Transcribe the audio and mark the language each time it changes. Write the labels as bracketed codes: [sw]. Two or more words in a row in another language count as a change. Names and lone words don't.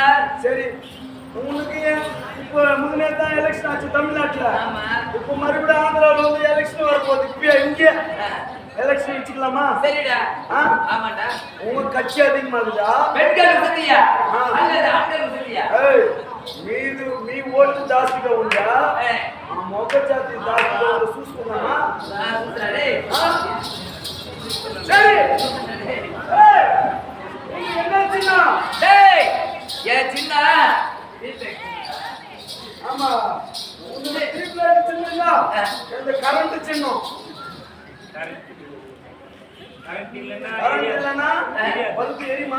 [ta] சரி உனக்கு இப்போ முன்னே தான் எலெக்ஷன் ஆச்சு தமிழ்நாட்டுல. ஆமா. இப்போ மறுபடியும் ஆந்திராவில் வந்து எலெக்ஷன் வரப்போகுது. இப்போ இங்கே எலெக்ஷன் வச்சுக்கலாமா? சரிடா. ஆமாடா. உங்க கட்சி அதிகமா இருக்குதா? பெண்கள் வசதியா அல்லது ஆண்கள் வசதியா? [te] మీ ఓటు జాస్తిగా ఉందా? మొక్క జాతి జాస్తిగా ఉందా చూసుకున్నామా? [ta] సరే என்ன சின்ன? டேய் ஏ சின்ன. ஆமா உங்க ட்ரிப்லெட் சின்னதா இந்த கரண்ட் சின்னம். கரண்ட் இல்லனா பல்ப் எரியுமா?